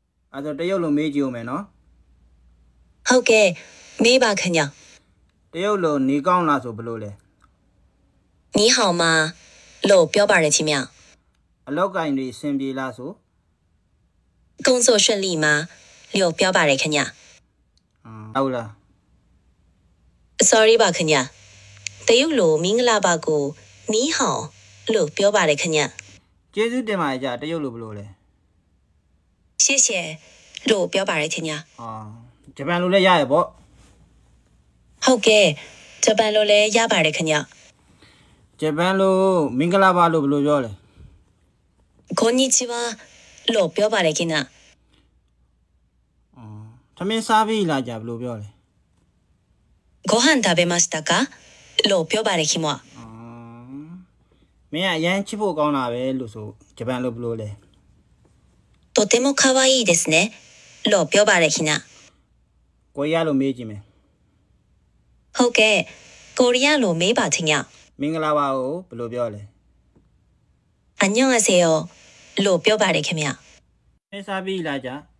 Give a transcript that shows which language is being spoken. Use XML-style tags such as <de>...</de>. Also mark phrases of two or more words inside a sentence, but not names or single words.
<my>အဲ့တော့တရုတ်လိုမေးကြည့်ဦးမယ်နော် ဟုတ်ကဲ့မေးပါခင်ဗျ တရုတ်လိုနေကောင်းလားဆိုဘယ်လိုလဲ</my> <zh>你好吗</zh> <my>လို့ပြောပါတယ်ခင်ဗျ အလောက်ကင်တွေအဆင်ပြေလားဆို</my> <zh>工作顺利吗</zh> <my>လို့ပြောပါတယ်ခင်ဗျ ဟုတ်လား sorry ပါခင်ဗျတရုတ်လိုမင်္ဂလာပါကို</my> <zh>你好</zh> <my>လို့ပြောပါတယ်ခင်ဗျ ကျေးဇူးတင်ပါတယ်ကြာတရုတ်လိုဘယ်လိုလဲ 谢谢လို့ပြောပါတယ်ခင်ဗျ ဂျပန်လိုလည်းရရပေါ့ ဟုတ်ကဲ့ဂျပန်လိုလည်းရပါတယ်ခင်ဗျ ဂျပန်လိုမင်္ဂလာပါလို့ဘယ်လိုပြောလဲ こんにちはလို့ပြောပါတယ်ခင်ဗျ ထမင်းစားပြီလားကြာဘယ်လိုပြောလဲ</my> <ja>ご飯食べましたか</ja> <my>လို့ပြောပါတယ်ခင်ဗျ မင်းကအရန်ချစ်ဖို့ကောင်းတာပဲလို့ဆိုဂျပန်လိုဘယ်လိုလဲ</my> <ja>とても可愛いですね</ja> <my>လို့ပြောပါတယ်ခင်ဗျ ကိုရီးယားလိုမေးကြည့်မယ် ဟုတ်ကဲ့ကိုရီးယားလိုမေးပါခင်ဗျ မင်္ဂလာပါကိုဘယ်လိုပြောလဲ 안녕하세요လို့ပြောပါတယ်ခင်ဗျ မင်းစားပြီလားကြာ</my>